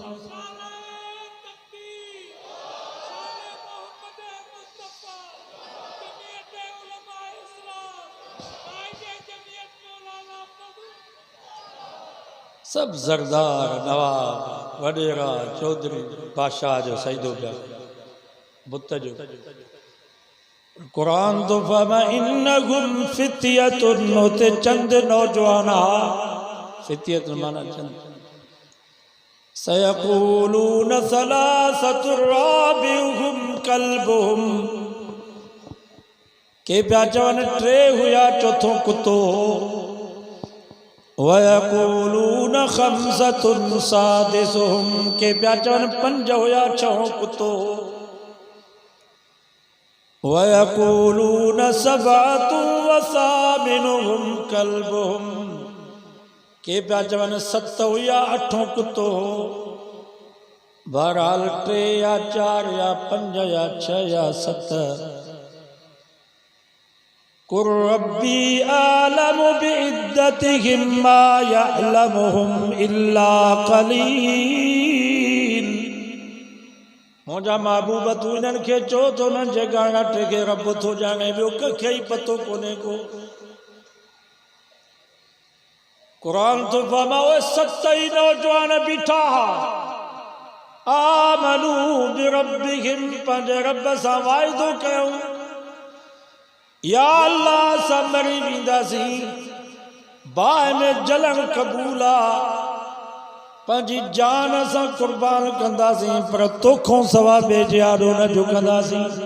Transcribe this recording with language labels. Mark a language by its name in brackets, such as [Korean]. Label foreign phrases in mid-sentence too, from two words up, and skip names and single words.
[Sindhi] सब ज़रदार नवाब वडेरा चौधरी बादशाह जो सजदो पिया बुत जो। कुरान तो फरमा [Arabic] إنهم فتية, [Sindhi] होते चंद नौजवान हा, फित्यत माना चंद। [Arabic] سيقولون ثلاثة رابعهم كلبهم, [Sindhi] के पिया चवन टे हुया चौथों कुत्तो। [Arabic] ويقولون خمسة سادسهم, [Sindhi] के पिया चवन पंज हुया छहों कुत्तो। [Arabic] ويقولون سبعة وثامنهم كلبهم, [Sindhi] के पिया चवन सत हुया अठों कुत्तो। बहरहाल टे या चार या पंज या छह या सत। [Arabic] قل ربي أعلم بعدتهم ما يعلمهم إلا قليل, [Sindhi] मुंहिंजा महबूब तूं इन्हनि खे चओ थो उन्हनि जे ॻाढ़ा टे खे रब थो ॼाणे, ॿियो कंहिंखे ई पतो कोन्हे को। कुरान तो फरमा उहे सत ई नौजवान बीठा हा, [Arabic] آمنوا بربهم, [Sindhi] पंहिंजे रब सां वाइदो कयूं, या अल्लाह असां मरी वेंदासीं, बाहि में जलण क़बूल आ, पंहिंजी जान असां क़ुर्बान कंदासीं, पर तोखों सवा ॿिए जे आॾो न झुकंदासीं।